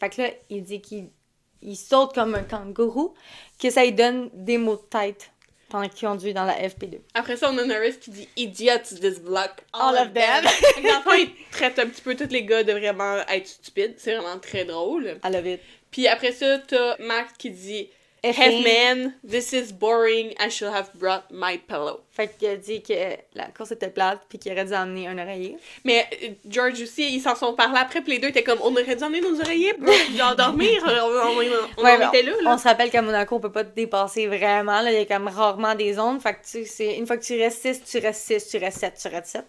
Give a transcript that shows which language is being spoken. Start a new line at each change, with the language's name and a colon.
French: Fait que là, il dit qu'il saute comme un kangourou, que ça lui donne des maux de tête pendant qu'il conduit dans la FP2. Après ça, on a Norris qui dit «
English: Idiots this block, All of them ».
French: Dans le fond, il traite un petit peu tous les gars de vraiment être stupides. C'est vraiment très drôle.
English: I love it.
French: Puis après ça, t'as Max qui dit
English: F1. F-man, this is boring, I should have brought my pillow.
French: Fait qu'il a dit que la course était plate puis qu'il aurait dû emmener un oreiller. Mais George aussi, ils s'en sont parlé après, puis les deux étaient comme on aurait dû emmener nos oreillers pour dormir. On en était là. On se rappelle qu'à Monaco, on peut pas te dépasser vraiment. Là. Il y a comme rarement des zones. Fait que une fois que tu restes 6, tu restes 6, tu restes 7, tu restes 7.